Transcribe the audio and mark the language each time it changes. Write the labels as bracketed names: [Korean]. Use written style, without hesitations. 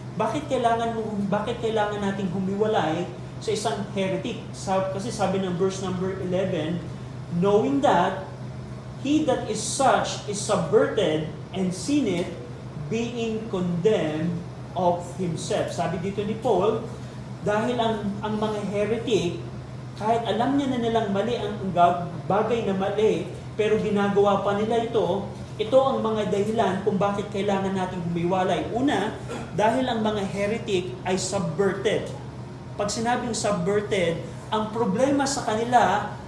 [Filipino] Bakit kailangan nating humiwalay sa isang heretic? Kasi sabi ng [English] verse number 11, knowing that he that is such is subverted and sinneth, being condemned of himself. [Filipino] Sabi dito ni Paul, dahil ang mga heretic, kahit alam niya na nilang mali ang bagay na mali, pero ginagawa pa nila ito ang mga dahilan kung bakit kailangan nating humiwalay. Una, dahil ang mga heretic ay subverted. Pag sinabing subverted, ang problema sa kanila